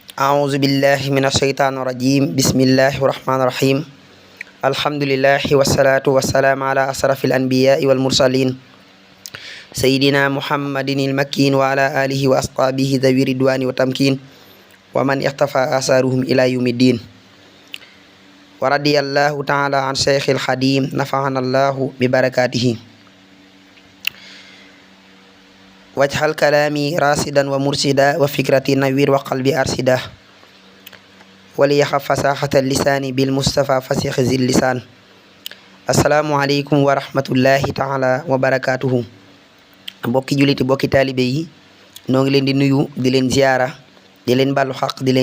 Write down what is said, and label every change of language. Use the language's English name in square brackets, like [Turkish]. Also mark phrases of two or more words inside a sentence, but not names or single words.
[Arabic] أعوذ بالله من الشيطان الرجيم بسم الله الرحمن الرحيم الحمد لله والصلاة والسلام على أشرف الأنبياء والمرسلين سيدنا محمد المكين وعلى آله وأصحابه ذوي الرضوان والتمكين ومن اقتفى آثارهم إلى يوم الدين ورضي الله تعالى عن شيخ الخديم نفعنا الله ببركاته وجه الكلام راشدا ومرشدا وفكرتي نور و قلبي أرشد ولي يخف فصاحة لساني بالمصطفى فصيح ذي اللسان السلام عليكم ورحمة الله تعالى وبركاته [Wolof] bokki juliti bokki taalibe yi noo ngi leen di nuyu di leen [Arabic] ziyaara di leen ballu xaq di leen